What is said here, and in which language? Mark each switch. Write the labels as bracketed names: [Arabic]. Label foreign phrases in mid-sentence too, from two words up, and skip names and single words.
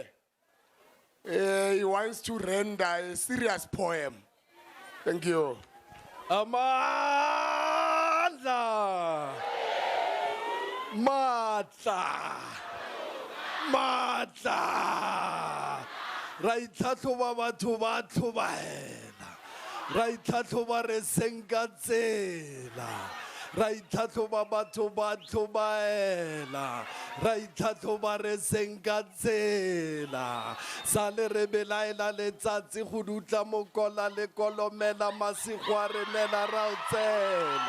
[English] He wants to render a serious poem. Thank you. Amandla. Matla. [Tswana] Right tlhatlhoba batho ba tlhobaela. Right tlhatlhoba re senka tsela. Right tlhatlhoba batho ba tlhobaela. Right tlhatlhoba re senka tsela. Sale re belaela letsatsi go dutla mokola le kolomela masigo a re nela ra o tsela.